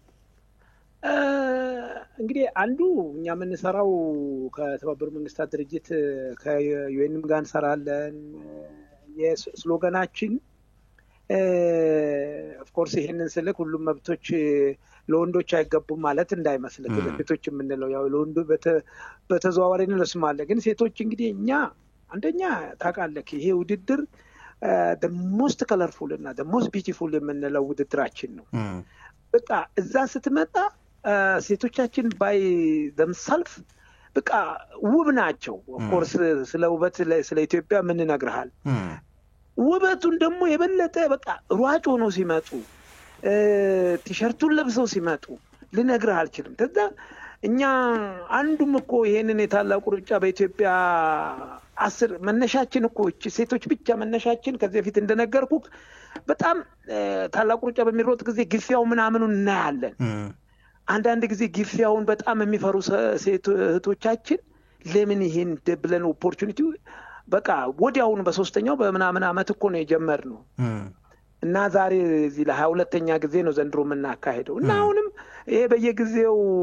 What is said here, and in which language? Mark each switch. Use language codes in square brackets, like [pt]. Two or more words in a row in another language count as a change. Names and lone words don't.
[am] እንግዲህ አንዱ እኛ የምንሰራው ከተባበሩት መንግስታት ድርጅት ከዩኤንም ጋር እንሰራለን። የስሎገናችን ኦፍኮርስ ይሄንን ስልክ ሁሉም መብቶች ለወንዶች አይገቡም ማለት እንዳይመስልህ። ሴቶች የምንለው ያው ለወንዱ በተዘዋዋሪ እንለስማለ። ግን ሴቶች እንግዲህ እኛ አንደኛ ታውቃለህ ይሄ ውድድር [en] the most colorful [am] እና [en] the most beautiful [am] የምንለው ውድድራችን ነው። በቃ እዛ ስትመጣ ሴቶቻችን [en] by themselves [am] በቃ ውብ ናቸው። ኦፍኮርስ ስለ ውበት ስለ ኢትዮጵያ ምን ነግርሃል። ውበቱን ደግሞ የበለጠ በቃ ሯጭ ሆነው ሲመጡ ቲሸርቱን ለብሰው ሲመጡ ልነግርህ አልችልም። ከዛ እኛ አንዱም እኮ ይሄንን የታላቁ ሩጫ በኢትዮጵያ 10 መነሻችን እኮ ሴቶች ብቻ መነሻችን ከዚህ በፊት እንደነገርኩ በጣም ታላቁ ሩጫ በሚሮጥ ጊዜ ግፊያው ምናምኑን እናያለን። አንዳንድ ጊዜ ግፊያውን በጣም የሚፈሩ ሴት እህቶቻችን ለምን ይሄን ብለን ኦፖርቹኒቲ በቃ ወዲያውኑ በሶስተኛው በምናምን አመት እኮ ነው የጀመርነው እና ዛሬ እዚህ ለ22ኛ ጊዜ ነው ዘንድሮ የምናካሄደው። እና አሁንም ይሄ በየጊዜው